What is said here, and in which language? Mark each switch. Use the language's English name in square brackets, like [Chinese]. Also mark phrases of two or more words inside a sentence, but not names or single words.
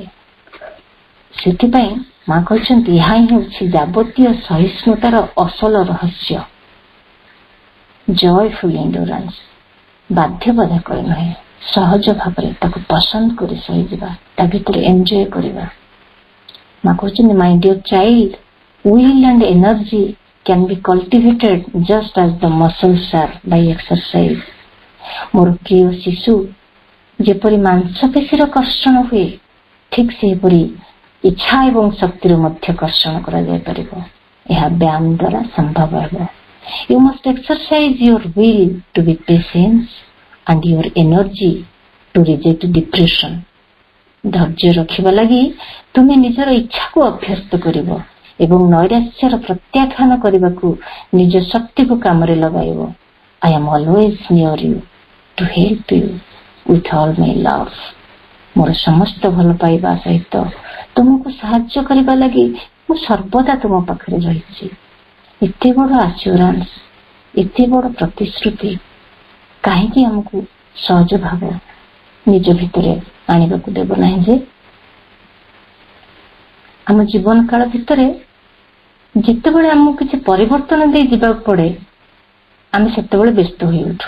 [Odia] ସେଥିପାଇଁ ମା କହିଛନ୍ତି, ଏହା ହିଁ ହେଉଛି ଯାବତୀୟ ସହିଷ୍ଣୁତାର ଅସଲ ରହସ୍ୟ। [English] joyful endurance, [Odia] ବାଧ୍ୟବାଧକ ନୁହେଁ, ସହଜ ଭାବରେ ତାକୁ ପସନ୍ଦ କରି ସହିଯିବା, ତା ଭିତରେ ଏନ୍ଜୟ କରିବା। ମା କହୁଛନ୍ତି, [English] my dear child, will and energy can be cultivated just as the muscles are by exercise. [Odia] ମୋର ପ୍ରିୟ ଶିଶୁ, ଯେପରି ମାଂସପେଶୀର କର୍ଷଣ ହୁଏ, ଠିକ୍ ସେହିପରି ଇଚ୍ଛା ଏବଂ ଶକ୍ତିର ମଧ୍ୟ କର୍ଷଣ କରାଯାଇପାରିବ। ଏହା ବ୍ୟାୟାମ ଦ୍ୱାରା ସମ୍ଭବ ହେବ। [English] You must exercise your will to be patient and your energy to reject depression. [Odia] ଧୈର୍ଯ୍ୟ ରଖିବା ଲାଗି ତୁମେ ନିଜର ଇଚ୍ଛାକୁ ଅଭ୍ୟସ୍ତ କରିବ ଏବଂ ନୈରାଶ୍ୟର ପ୍ରତ୍ୟାଖ୍ୟାନ କରିବାକୁ ନିଜ ଶକ୍ତିକୁ କାମରେ ଲଗାଇବ। [English] I am always near you to help you with all my love. [Odia] ମୋର ସମସ୍ତ ଭଲ ପାଇବା ସହିତ ତୁମକୁ ସାହାଯ୍ୟ କରିବା ଲାଗି ମୁଁ ସର୍ବଦା ତୁମ ପାଖରେ ରହିଛି। ଏତେ ବଡ଼ ଆସ୍ୟୁରାନ୍ସ, ଏତେ ବଡ଼ ପ୍ରତିଶ୍ରୁତି କାହିଁକି ଆମକୁ ସହଜ ଭାବ ନିଜ ଭିତରେ ଆଣିବାକୁ ଦେବ ନାହିଁ ଯେ ଆମ ଜୀବନ କାଳ ଭିତରେ ଯେତେବେଳେ ଆମକୁ କିଛି ପରିବର୍ତ୍ତନ ଦେଇ ଯିବାକୁ ପଡେ ଆମେ ସେତେବେଳେ ବ୍ୟସ୍ତ ହୋଇ ଉଠୁ।